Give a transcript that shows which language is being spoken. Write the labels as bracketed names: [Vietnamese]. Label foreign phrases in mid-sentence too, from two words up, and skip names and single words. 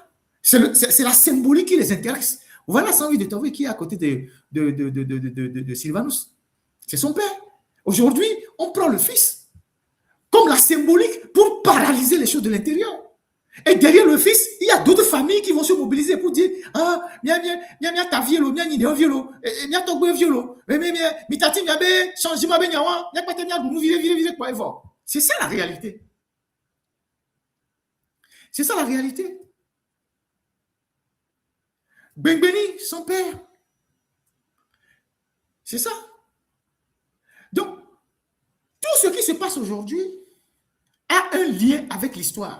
[French] C'est la symbolique qui les intéresse. Voilà Sanvi de Tové qui est à côté de Sylvanus. C'est son père. Aujourd'hui, on prend le fils comme la symbolique pour paralyser les choses de l'intérieur. Et derrière le fils, il y a d'autres familles qui vont se mobiliser pour dire ah, [Ewe] mia ta violo, mia ni violo, mia to gbe violo, mi tati mia be changement be nyawa, mia pete mia dunu vire [French] quoi event. C'est ça la réalité. C'est ça la réalité. Bengbeni, son père. C'est ça. Donc, tout ce qui se passe aujourd'hui a un lien avec l'histoire.